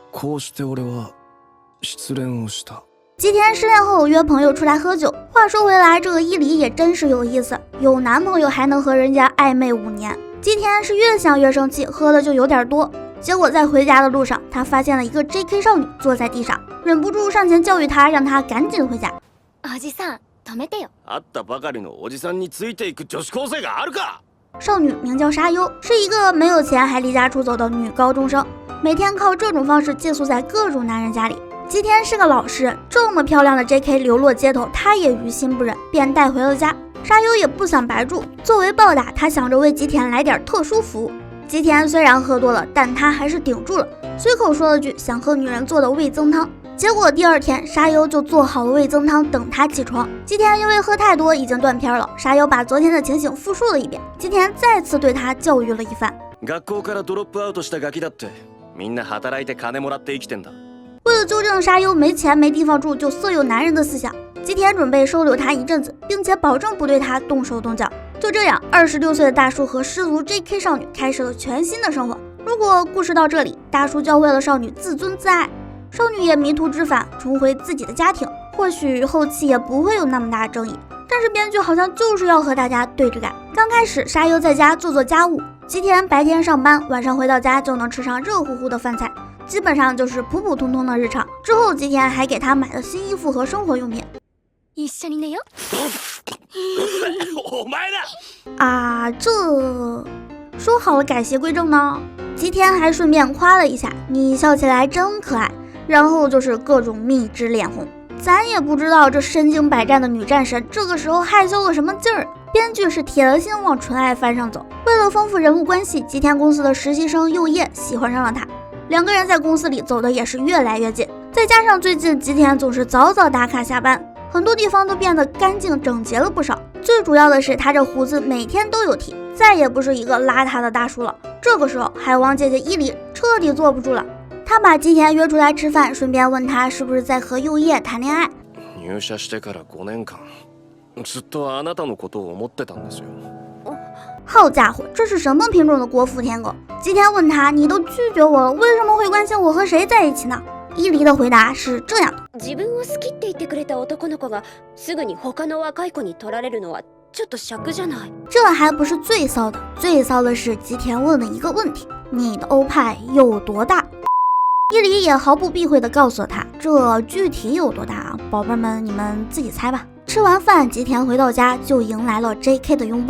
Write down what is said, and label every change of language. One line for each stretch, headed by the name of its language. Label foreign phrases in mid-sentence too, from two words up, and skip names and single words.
Chinese: 吉田失恋后约朋友出来喝酒。话说回来，这个伊犁也真是有意思，有男朋友还能和人家暧昧5年。吉田是越想越生气，喝的就有点多。结果在回家的路上，他发现了一个 JK 少女坐在地上，忍不住上前教育她，让她赶紧回家。
Japanese: おじさん、止めてよ。会ったばかりのおじさんについていく女子高生があるか。
Chinese: 少女名叫沙优，是一个没有钱还离家出走的女高中生，每天靠这种方式寄宿在各种男人家里。吉田是个老实人，这么漂亮的 JK 流落街头，他也于心不忍，便带回了家。沙优也不想白住，作为报答，他想着为吉田来点特殊服务。吉田虽然喝多了，但他还是顶住了，随口说了句想喝女人做的味增汤。结果第二天，沙优就做好了味增汤等他起床。吉田因为喝太多已经断片了，沙优把昨天的情形复述了一遍。吉田再次对他教育了一番。
Japanese: 学校からドロップアウトしたガキだってみんな働いて金もらって生きてんだ。
Chinese: 为了纠正沙优没钱没地方住就色诱男人的思想，吉田准备收留他一阵子，并且保证不对他动手动脚。就这样，26岁的大叔和失足 JK 少女开始了全新的生活。如果故事到这里，大叔教会了少女自尊自爱，少女也迷途知返，重回自己的家庭，或许后期也不会有那么大的争议。但是编剧好像就是要和大家对着干。刚开始，沙优在家做家務，吉田白天上班，晚上回到家就能吃上热乎乎的饭菜，基本上就是普普通通的日常。之后，吉田还给他买了新衣服和生活用品。
Japanese: 一緒に寝よ。お前だ。
Chinese: 啊，这说好了改邪归正呢。吉田还顺便夸了一下，你笑起来真可爱。然后就是各种蜜汁脸红，咱也不知道这身经百战的女战神这个时候害羞了什么劲儿。编剧是铁了心往纯爱番上走，为了丰富人物关系，吉田公司的实习生右叶喜欢上了他，两个人在公司里走的也是越来越近。再加上最近吉田总是早早打卡下班，很多地方都变得干净整洁了不少。最主要的是他这胡子每天都有剃，再也不是一个邋遢的大叔了。这个时候海王姐姐伊犁彻底坐不住了，他把吉田约出来吃饭，顺便问他是不是在和右叶谈恋愛。
Japanese: 入社してから5年間、ずっとあなたのことを思ってたんですよ。
Chinese: 好家伙，这是什么品种的国父舔狗？吉田问他，你都拒绝我了，为什么会关心我和谁在一起呢？伊犁的回答是这样的：
Japanese: 自分を好きって言ってくれた男の子がすぐに他の若い子に取られるのはちょっと尺じゃない。
Chinese: 这还不是最骚的，最骚的是吉田问了一个问题：你的欧派有多大？伊犁也毫不避讳地告诉了他，这具体有多大啊，宝贝们，你们自己猜吧。吃完饭，吉田回到家就迎来了 JK 的拥抱。